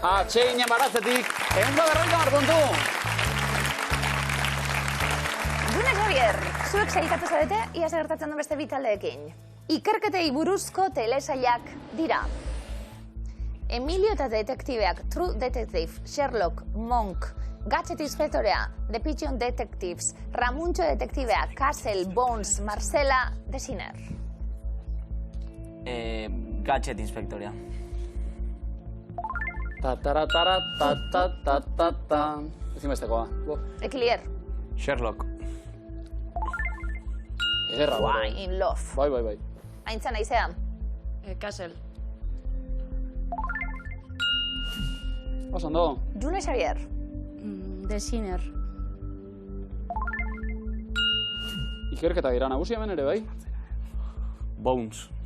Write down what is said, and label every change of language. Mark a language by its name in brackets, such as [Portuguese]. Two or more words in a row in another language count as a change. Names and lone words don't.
[Basque] Atseginen baratzetik, 150 puntu! June Xavier, zuek sailkatu zarete, ia gertatzen du beste bi taldeekin. Ikerketei buruzko telesailak dira. Emilio eta detektibeak, True Detective, Sherlock, Monk, Gadget Inspektorea, The Pigeon Detectives, Ramuntxo Detektibeak, Castle, Bones, Marcela, The Sinner. Gadget Inspektorea. Ta-ta-ra-ta-ra-ta-ta-ta-ta-ta. Ezinbestekoa. Ekilier. Sherlock. Ederra, [English] Why in love. [Basque] Bai. Aintzane Aizea. Castle. Ondo. June Xavier. The Sinner. Ikerketa dira nagusi hemen ere, bai? Bones.